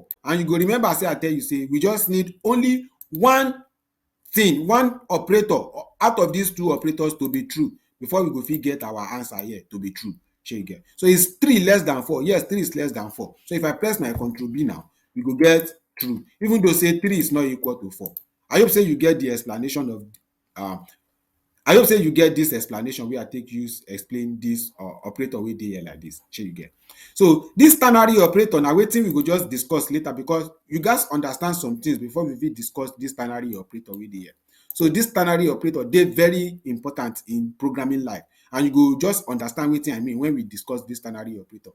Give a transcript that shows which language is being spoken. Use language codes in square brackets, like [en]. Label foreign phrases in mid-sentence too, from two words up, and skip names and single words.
[pcm] And you go remember say I tell you say we just need only one thing, one operator out of these two operators to be true before we go fit get our answer here to be true. Shey you get. So is 3 less than 4? Yes, 3 is less than 4. So if I press my Ctrl B now, we go get true. Even though say 3 is not equal to 4. I hope say you get the explanation of I hope say you get this explanation wey I take use explain this operator wey dey here like this. Shey you get. So this ternary operator na wetin we go just discuss later because you gats understand some things before we fit discuss this ternary operator wey dey here. So this ternary operator dey very important in programming life and you go just understand wetin I mean when we discuss this ternary operator.